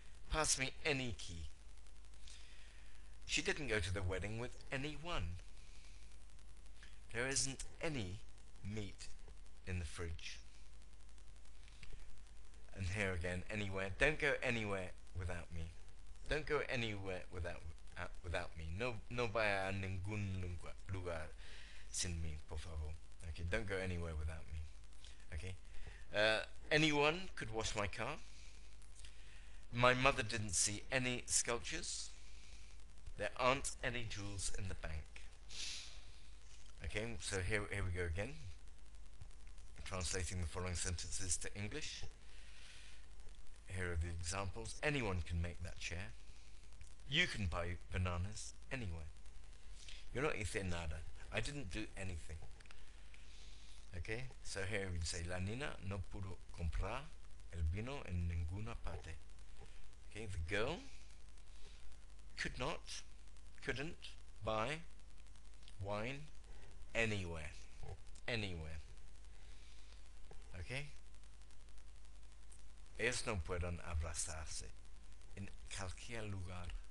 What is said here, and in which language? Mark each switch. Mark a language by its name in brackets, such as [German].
[English] Pass me any key. She didn't go to the wedding with anyone. There isn't any meat in the fridge. And here again, anywhere. Don't go anywhere without me. Don't go anywhere without me. [Spanish] No vaya a ningún lugar sin mí, por favor. [English] Okay, don't go anywhere without me. Okay. Anyone could wash my car. My mother didn't see any sculptures. There aren't any jewels in the bank. Okay, so here we go again. Translating the following sentences to English. Here are the examples. Anyone can make that chair. You can buy bananas anywhere. [Spanish] Yo no hice nada. [English] I didn't do anything. Okay, so here we say [Spanish] La niña no pudo comprar el vino en ninguna parte. [English] Okay, the girl couldn't buy wine anywhere. Anywhere. Okay? [Spanish] Ellos no pueden abrazarse en cualquier lugar.